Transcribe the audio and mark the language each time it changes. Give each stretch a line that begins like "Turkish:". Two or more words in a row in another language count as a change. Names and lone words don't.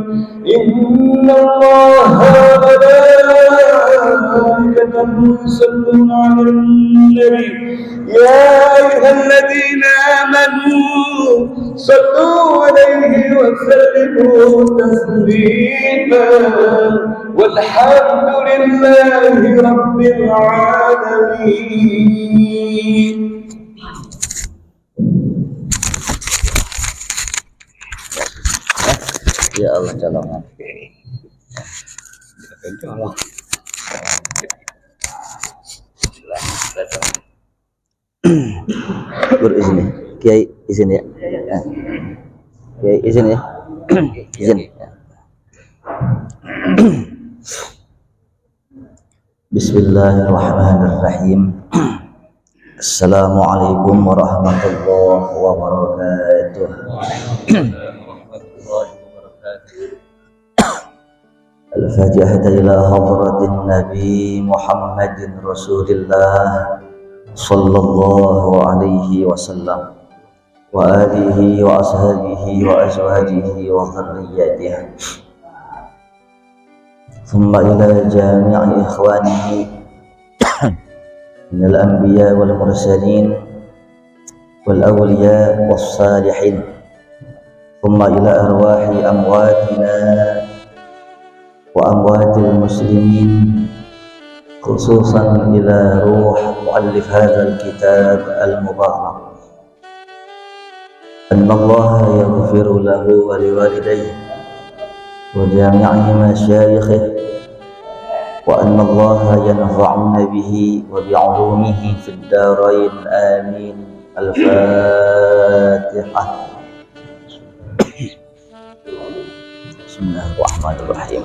Arabic: إن الله وملائكته يصلون على النبي يا أيها الذين آمنوا صلوا عليه وسلموا تسليما والحمد لله رب العالمين.
Indonesian: Ya Allah colongan. Colong. Berizin ya. Kiai izin ya. Kiai izin ya. Izin.
Arabic: بسم الله الرحمن الرحيم. السلام عليكم ورحمة الله وبركاته. الفاتحة إلى حضرة النبي محمد رسول الله صلى الله عليه وسلم وآله وأصحابه وأزواجه وذريته ثم إلى جميع إخوانه من الأنبياء والمرسلين والأولياء والصالحين ثم إلى أرواح أمواتنا وأموات المسلمين خصوصا إلى روح مؤلف هذا الكتاب المبارك. أن الله يغفر له ولوالديه وجميع مشايخه وأن الله ينفعنا به وبعلومه في الدارين آمين. الفاتحة. بسم الله الرحمن الرحيم.